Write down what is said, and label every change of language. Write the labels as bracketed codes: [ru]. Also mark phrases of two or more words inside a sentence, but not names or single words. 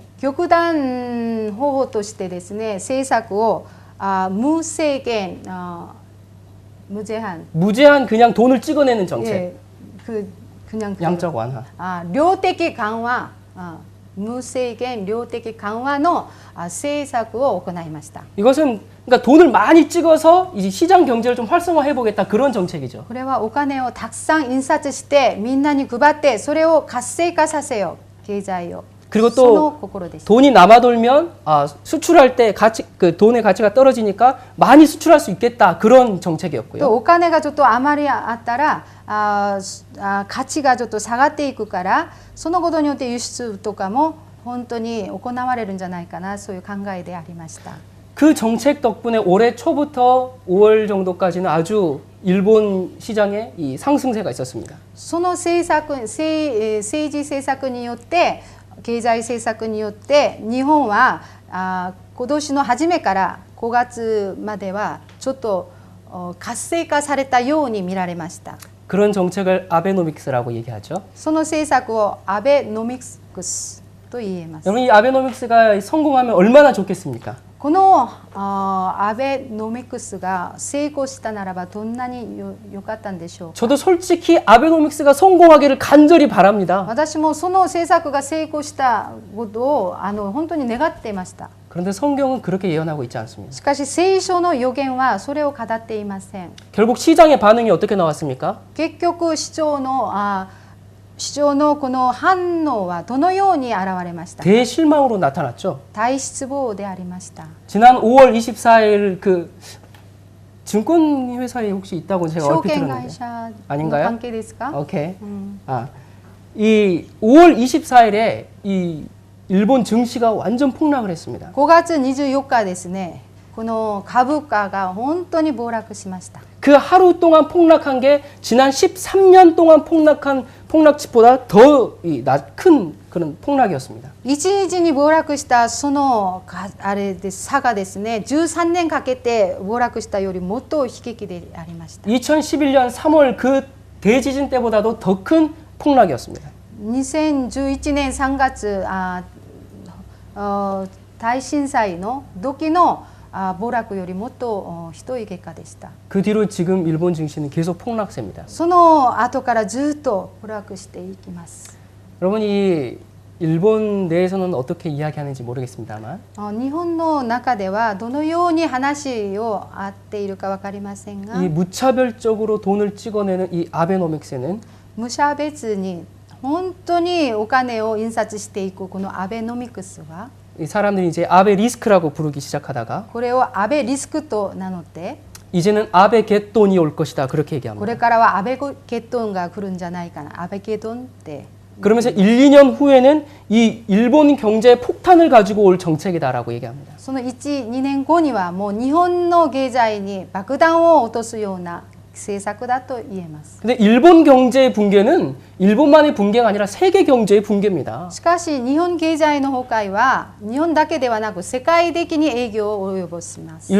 [ja] 極端方法としてですね、政策を無制限、無 제한、 [ko] 무제한 그냥 돈을 찍어내는 정책. 예, 그냥 양적 완화. [ja] 量的緩和、無制限量的緩和の政策を行いました。 [ko] 이것은 그러니까 돈을 많이 찍어서 이제 시장 경제를 좀 활성화해 보겠다 그런 정책이죠. [ja] これはお金をたくさん印刷してみんなに配ってそれを活性化させよう、経済を。 [ko] 그리고 [ja] その [ko] 또 [ja] 心でした。 [ko] 돈이 남아돌면 수출할 때 가치 그 돈의 가치가 떨어지니까 많이 수출할 수 있겠다 그런 정책이었고요. [ja] とお金がちょっとあまりあったら価値がちょっと下がっていくからそのことによって輸出とかも本当に行われるんじゃないかなそういう考えでありました。 [ko] 그 정책 덕분에 올해 초부터 5월 정도까지는 아주 일본 시장에 이 상승세가 있었습니다. [ja] その政治政策によって経済政策によって日本は今年の初めから5月まではちょっと活性化されたように見られました。 [ko] 그런 정책을 아베노믹스라고 얘기하죠. [ja] その政策をアベノミクスと言えます。 [ko] 여러분 이 아베노믹스가 성공하면 얼마나 좋겠습니까? [ja] このアベノミクスが成功したならばどんなに良かったんでしょうか。 [ko] 저도 솔직히 아베노믹스가 성공하기를 간절히 바랍니다. [ja] 私もその政策が成功したことを本当に願っていました。 [ko] 그런데 성경은 그렇게 예언하고 있지 않습니다. [ja] しかし聖書の予言はそれを語っていません。 [ko] 결국 시장의 반응이 어떻게 나왔습니까? [ja] 結局市場のこの反応はどのように現れましたか。 [ko] 대실망으로 나타났죠. [ja] 大失望でありました。 [ko] 지난 5월 24일 그 증권 회사에 혹시 있다고 제가 [ja] 証 [ko] 얼핏 [ja] 券 [ko] 들었는데. [ja] 会社の [ko] 아닌가요? [ja] 関係ですか。 [ko] 오케이. 이 5월 24일에 이 일본 증시가 완전 폭락을 했습니다. [ja] 5 月24日ですね。この株価が本当に暴落しました。 [ko] 그 하루 동안 폭락한 게 지난 13년 동안 폭락한 폭락치보다 더 큰 그런 폭락이었습니다. [ja] 一日に暴落したそのあれで差がですね、13年かけて暴落したよりもっと悲劇でありました。 [ko] 2011년 3월 그 대지진 때보다도 더 큰 폭락이었습니다. [ja] 2011 年3月大震災の時の暴落よりもっとひどい結果でした。 [ko] 그 뒤로 지금 일본 증시는 계속 폭락세입니다. [ja] その後からずっと暴落していきます。 [ko] 여러분 이 일본 내에서는 어떻게 이야기하는지 모르겠습니다만 [ja] 日本の中ではどのように話を合っているか分かりませんが、 [ko] 이 무차별적으로 돈을 찍어내는 이 아베노믹스는 [ja] 無差別に本当にお金を印刷していくこのアベノミクスは [ko] 이 사람들이 이제 아베 리스크라고 부르기 시작하다가 [ja] これをアベリスクと名乗って [ko] 이제는 아베 겟돈이 올 것이다 그렇게 [ja] こ [ko] 얘기합니다. [ja] れからはアベゲドンが来るんじゃないかな。アベゲドンって [ko] 그러면서 1, 2년 후에는 이 일본 경제의 폭탄을 가지고 올 정책이다라고 얘기합니다. [ja] その1、2年後にはもう日本の経済に爆弾を落とすような政策だと言えます。 [ko] 근데 일본 경제의 붕괴는 일본만의 붕괴가 아니라 세계 경제의 붕괴입니다. [ja] しかし日本経済の崩壊は日本だけではなく世界的に影響を及ぼします。